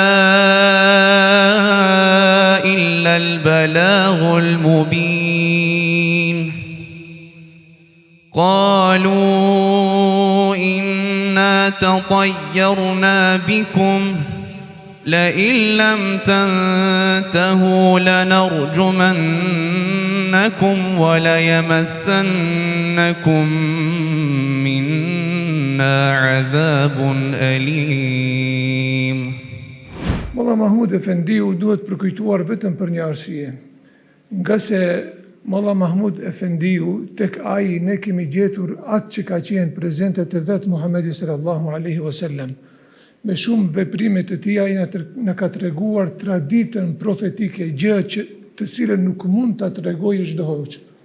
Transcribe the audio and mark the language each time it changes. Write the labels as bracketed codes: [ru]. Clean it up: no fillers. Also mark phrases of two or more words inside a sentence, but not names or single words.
[ar] إلا البلاغ المبين قالوا إنا تطيرنا بكم لئن لم تنتهوا لنرجمنكم وليمسنكم منا عذاب أليم. [sq] Molla Mahmud Efendiu duhet përkujtuar vetëm për një arsye. Nga se Molla Mahmud Efendiu tek ai ne kemi gjetur atë që ka qenë prezente te vetë Muhamedi [ar] صلى الله عليه وسلم. [sq] Me shumë veprime të tij ai na ka treguar traditën profetike, gjë të cilën nuk mund ta tregojë çdo hoxh.